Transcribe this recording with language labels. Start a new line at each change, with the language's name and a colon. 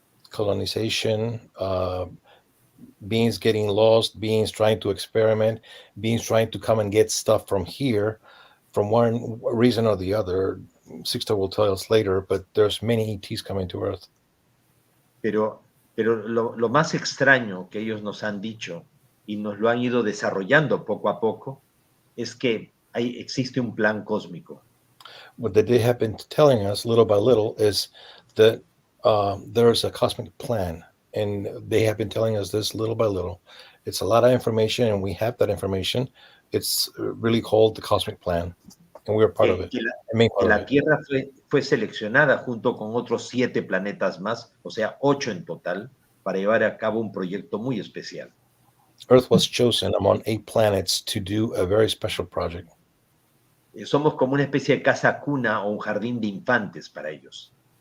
English: Colonization, beings getting lost, beings trying to experiment, beings trying to come and get stuff from here, from one reason or the other. Sixto will tell us later, but there's many ETs coming to Earth.
Spanish: Pero lo más extraño que ellos nos han dicho y nos lo han ido desarrollando poco a poco es que existe un plan cósmico.
English: What they have been telling us little by little is that there's a cosmic plan, and they have been telling us this little by little. It's a lot of information, and we have that information. It's really called the cosmic plan, and we're part of it.
Spanish: Que la Tierra fue seleccionada junto con otros 7 planetas más, o sea, 8 en total, para llevar a cabo un proyecto muy especial.
English: Earth was chosen among 8 planets to do a very special project.
Spanish: Somos como una especie de casa cuna o un jardín de infantes para ellos.